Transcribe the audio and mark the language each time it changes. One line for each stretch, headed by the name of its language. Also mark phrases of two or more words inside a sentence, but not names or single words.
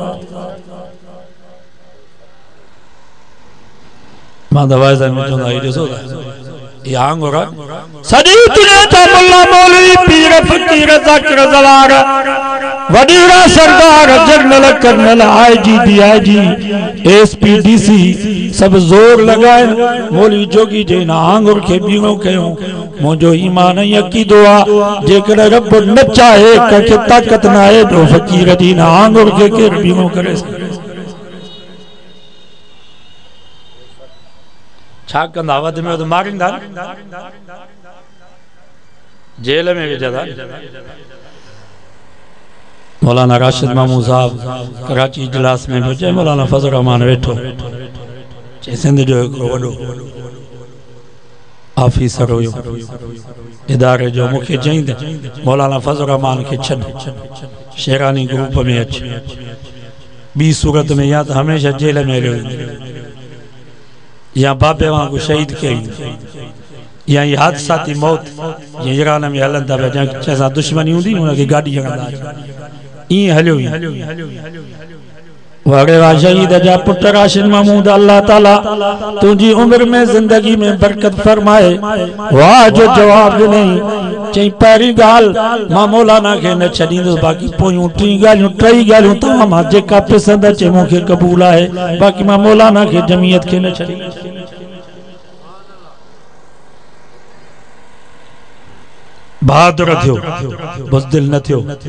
Sindhi: मां दवाई में चवंदा आहियां ॾिसो ये आंगुर सॼी दुनिया जा मुल्ला मौलवी पीर फकीर ज़ाकिर ज़वार वॾेरा सरदार जनरल कर्नल आईजी डीआईजी एसपी डीसी सब जोर लगाए मौलवी जोगी जे ना आंगुर के बीणो कयो। मुझो ईमान ऐं अक़ीदो आ जेकर रब न चाहे कंहिंखे ताक़त न आहे तो फकीर जी ना आंगुर के केर बीणो करे सघे। छा कंदा वध में वध मारींदा, जेल में विझंदा। मौलाना राशिद मामूद साहब कराची इजलास में पहुंचे, मौलाना फजल रहमान वेठो चे सिंध जो हिकिड़ो वॾो ऑफिसर हुयो इदारे जो, मूंखे चईं त मौलाना फजल रहमान खे छॾ शेरानी ग्रुप में अच, ॿी सूरत में
Urdu: یا تو ہمیشہ جیل میں رہو
Sindhi: या बाबे वांगुरु शहीद कई या ये हादसाती मौत ये ईरान में हलन था जैसा दुश्मनी हूंदी उनखे गाॾी हणंदा ईअं हलियो वड़े वा शहीद जा पुट राशिद महमूद, अल्लाह ताला तुझी उम्र में जिंदगी में बरकत फरमाए। वाह जो जवाब नहीं चई पहिरीं गाल मां मौलाना के न छॾींदुसि, बाक़ी पोयूं टी ॻाल्हियूं तव्हां मां जेका पसंदि अचे मूंखे क़बूल आहे, बाक़ी मां मौलाना के जमीयत के न छॾींदुसि। बहादुर थियो, बुज़दिल न थियो।